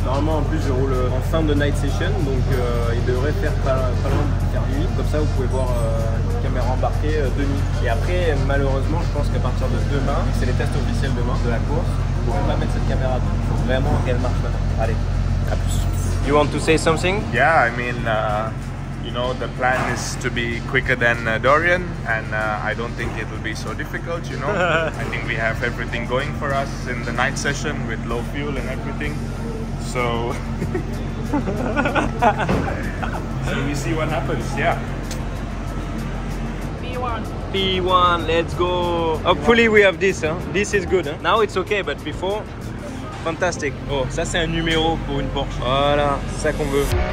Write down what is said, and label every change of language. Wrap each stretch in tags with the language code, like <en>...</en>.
<fr>Normalement en plus je roule en fin de night session, donc il devrait faire pas loin de faire nuit. Comme ça vous pouvez voir une caméra embarquée de nuit. Et après malheureusement je pense qu'à partir de demain, c'est les tests officiels demain de la course, on ne peut pas mettre cette caméra dedans. Il faut vraiment qu'elle marche maintenant. Allez, à plus.</fr> <en>You want to say something? Yeah, I mean, you know, the plan is to be quicker than Dorian, and I don't think it will be so difficult, you know. I think we have everything going for us in the night session with low fuel and everything. So, so we see what happens, yeah. P1, let's go. Hopefully we have this, huh? This is good, huh? Now it's okay, but before, fantastic.</en> <fr>Oh, ça c'est un numéro pour une Porsche. Voilà, c'est ça qu'on veut.</fr>